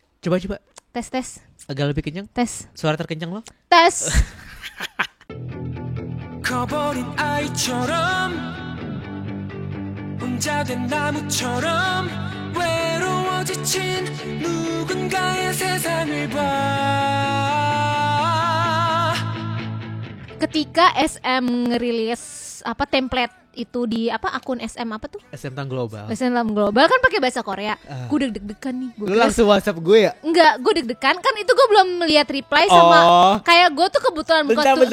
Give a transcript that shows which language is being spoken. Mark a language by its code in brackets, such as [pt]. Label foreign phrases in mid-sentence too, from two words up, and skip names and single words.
[id] Coba. Tes. Agak lebih kencang. Tes. Suara terkencang lo. Tes. [ko] 커버린 아이처럼 혼자 된 나무처럼 외로워 지친 누군가의 세상을 봐. [id] Ketika SM ngerilis template itu di akun SM apa tuh? SM Tang Global. SM Tang Global kan pakai bahasa Korea. Gue deg-degan nih. Lu langsung WhatsApp gue ya? Enggak, gue deg-degan kan itu gue belum lihat reply sama kayak gue tuh kebetulan buka tuh.